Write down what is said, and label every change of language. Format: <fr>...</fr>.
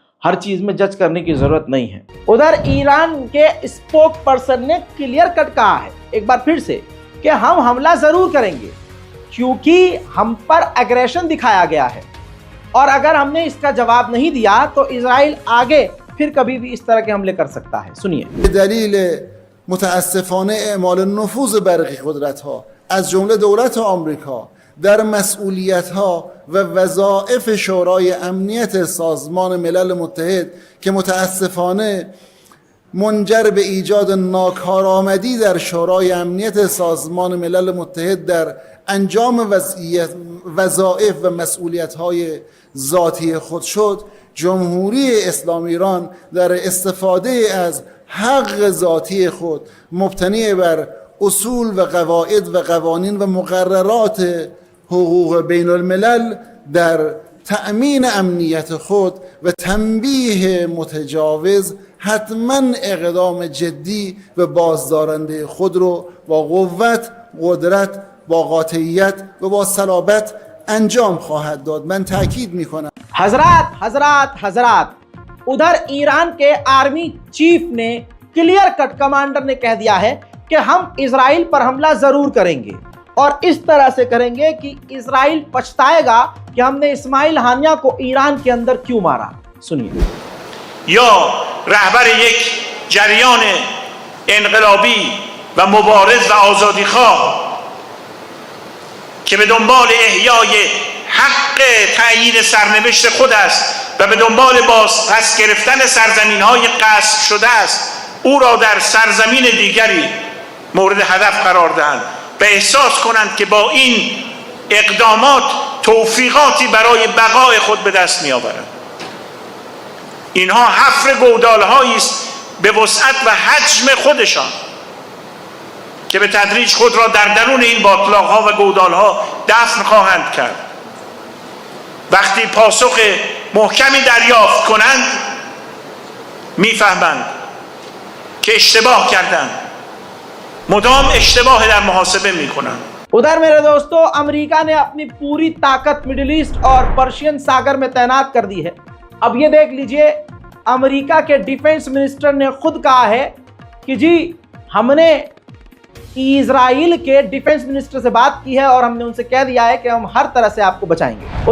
<hi>हर चीज में जज करने की जरूरत नहीं है। उधर ईरान के स्पोक पर्सन ने क्लियर कट कहा है एक बार फिर से कि हम हमला जरूर करेंगे क्योंकि हम पर एग्रेशन दिखाया गया है, और अगर हमने इसका जवाब नहीं दिया तो इजराइल आगे फिर कभी भी इस तरह के हमले कर सकता है। सुनिए।</hi> <fa>दलील मुतअस्सिफाने اعمال नफूज़ बरक़ी क़ुदरत‌हा از جمله دولت آمریکا در مسئولیت‌ها و وظایف شورای امنیت سازمان ملل متحد که متأسفانه منجر به ایجاد ناکارآمدی در شورای امنیت سازمان ملل متحد در انجام وظایف و مسئولیت‌های ذاتی خود شد، جمهوری اسلامی ایران در استفاده از حق ذاتی خود مبتنی بر اصول و قواعد و قوانین و مقررات حقوق بین الملل در تأمین امنیت خود و تنبیه متجاوز حتما اقدام جدی و بازدارنده خود رو با قوت، قدرت، با قاطعیت و با صلابت انجام خواهد داد. من تأکید میکنم.</fa> <hi>हजरात, उधर ईरान के आर्मी चीफ ने क्लियर कट, कमांडर ने कह दिया है कि हम इजराइल पर हमला जरूर करेंगे और इस तरह से करेंगे कि इजराइल पछताएगा कि हमने इस्माइल हानिया को ईरान के अंदर क्यों मारा। सुनिए।</hi> <fa>या रहबर एक جریان انقلابی و مبارز و آزادیخواه که به دنبال احیای حق تعیین سرنوشت خود است و به دنبال پس گرفتن سرزمین‌های غصب شده است، او را در سرزمین دیگری مورد هدف قرار دهند و احساس کنند که با این اقدامات توفیقاتی برای بقای خود به دست می‌آورند. اینها حفر گودال‌هایی است به وسعت و حجم خودشان که به تدریج خود را در درون این باطلاق‌ها و گودال‌ها دفن خواهند کرد. وقتی پاسخ محکمی دریافت کنند میفهمند که اشتباه کردند، مدام اشتباه در محاسبه میکنند.</fa> <hi>उधर मेरे दोस्तों, अमेरिका ने अपनी पूरी ताकत मिडिल ईस्ट और पर्शियन सागर में तैनात कर दी है। अब ये देख लीजिए, अमेरिका के डिफेंस मिनिस्टर ने खुद कहा है कि जी हमने इजराइल के डिफेंस मिनिस्टर से बात की है और हमने उनसे कह दिया है कि हम हर तरह से आपको बचाएंगे।</hi>